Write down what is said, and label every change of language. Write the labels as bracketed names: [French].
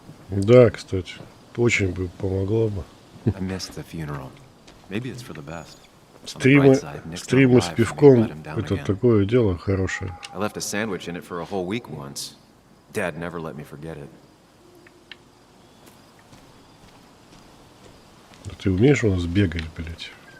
[Russian] Да, кстати, очень бы помогло бы. [English] I missed the funeral. Maybe it's for the best. [Russian] Стримы с пивком — это такое дело хорошее. [English] I left a sandwich in it for a whole week once. Dad never let me forget it. [Russian] Да ты умеешь у нас бегать, блядь?